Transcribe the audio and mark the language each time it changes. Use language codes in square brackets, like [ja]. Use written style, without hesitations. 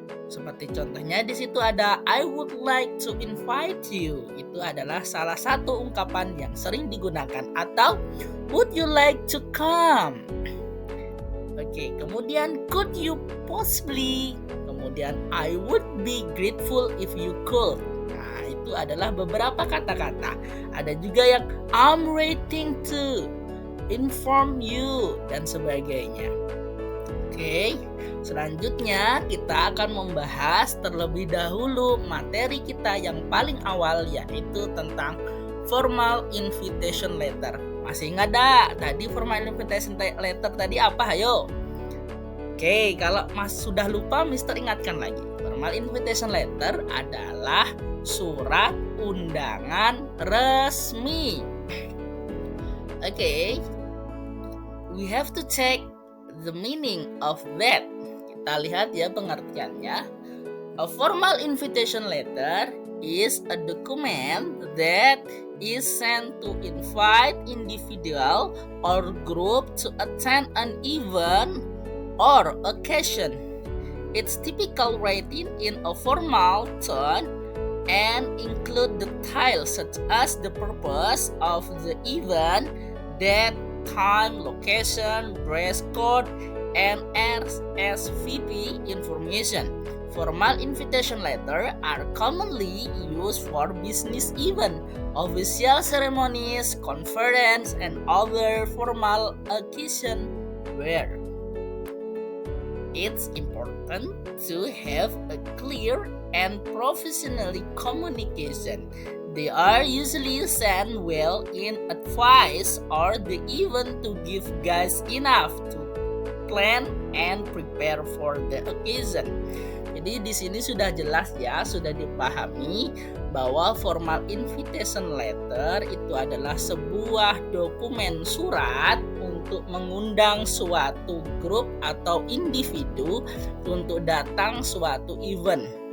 [id] Seperti contohnya di situ ada I would like to invite you. Itu adalah salah satu ungkapan yang sering digunakan. [en] Atau would you like to come? Oke, kemudian could you possibly? Kemudian I would be grateful if you could. [id] Nah, itu adalah beberapa kata-kata. Ada juga yang I'm waiting to inform you dan sebagainya. Oke, selanjutnya kita akan membahas terlebih dahulu materi kita yang paling awal, yaitu tentang formal invitation letter. Masih ingat dah tadi formal invitation letter tadi apa? Ayo. Oke, kalau Mas sudah lupa, Mister ingatkan lagi. Formal invitation letter adalah surat undangan resmi. [en] Oke, we have to check the meaning of that. [id] Kita lihat ya pengertiannya. [en] A formal invitation letter is a document that is sent to invite individual or group to attend an event or occasion. Its typical writing in a formal tone and include details such as the purpose of the event, date, time, location, dress code, and RSVP information. Formal invitation letters are commonly used for business events, official ceremonies, conferences, and other formal occasions where it's important to have a clear and professional communication. They are usually sent well in advance or the event to give guests enough to plan and prepare for the occasion. [id] Jadi di sini sudah jelas ya, sudah dipahami bahwa formal invitation letter itu adalah sebuah dokumen surat untuk mengundang suatu grup atau individu untuk datang suatu event.